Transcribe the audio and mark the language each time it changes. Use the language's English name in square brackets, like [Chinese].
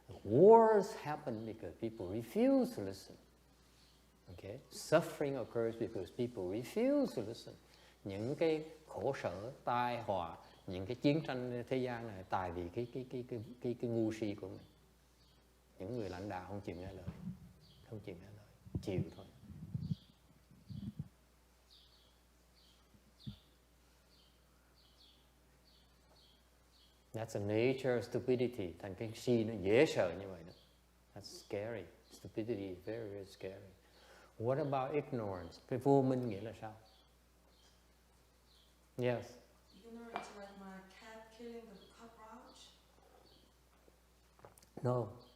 [English] Wars happen because people refuse to listen. Okay? Suffering occurs because people refuse to listen. [Vietnamese] Những cái khổ sở, tai họa, những cái chiến tranh thế gian này tại vì cái ngu si của mình. Những người lãnh đạo không chịu nghe lời, không chịu nghe lời, chịu thôi. [English] That's the nature of stupidity. [Vietnamese] Thành cái si nó dễ sợ như vậy đó. [English] That's scary. Stupidity is very, very scary. What about ignorance? [Vietnamese] Cái vô minh nghĩa là sao? [English] Yes. Ignorance like my cat killing the cockroach? No.